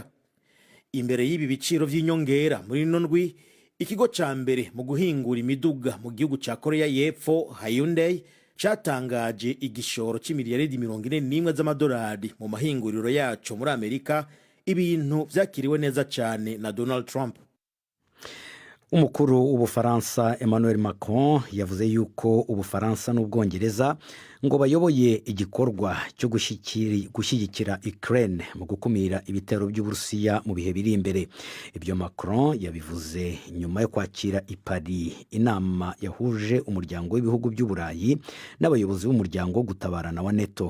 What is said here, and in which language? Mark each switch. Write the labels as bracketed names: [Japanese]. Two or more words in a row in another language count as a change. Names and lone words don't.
[Rundi] Imbere y'ibi biciro vy'inyongera muri nondwi, ikigo ca mbere mu guhingura imiduga mu gihugu ca Korea y'Epfo Hyundai catangaje igishoro c'imiliyaridi 41 z'amadolari mu mahinguriro yaco muri Amerika, ibintu vyakiriwe neza cyane na Donald Trump. [Kinyarwanda] Umukuru w'Ubufaransa Emmanuel Macron yavuze yuko Ubufaransa n'Ubwongereza ngo bayoboye igikorwa cyo gushyigikira Ukraine mu gukumira ibitero by'Uburusiya mu bihe biri imbere. Ibyo Macron yabivuze nyuma yo kwakira i Paris inama yahuje umuryango w'ibihugu by'Uburayi n'abayobozi b'umuryango gutabarana wa NATO.